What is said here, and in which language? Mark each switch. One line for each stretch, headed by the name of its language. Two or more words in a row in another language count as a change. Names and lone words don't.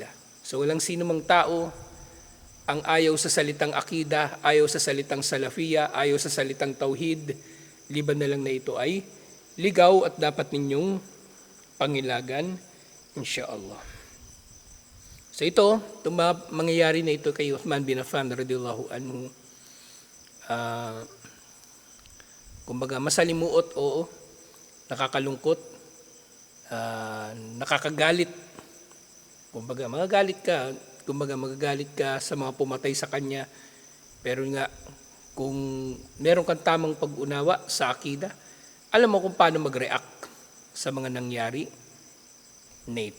Filipino: So walang sino mang tao ang ayaw sa salitang akida, ayaw sa salitang salafiya, ayaw sa salitang tauhid, liban na lang na ito ay ligaw at dapat ninyong pangilagan, insyaAllah. So ito, itong mangyayari na ito kay Uthman bin Affan
Arabic: رضي الله عنه,
Filipino: kumbaga masalimuot, oo, nakakalungkot, nakakagalit, kumbaga magagalit ka sa mga pumatay sa kanya, pero nga kung meron kang tamang pag-unawa sa akida, alam mo kung paano mag-react sa mga nangyari na ito.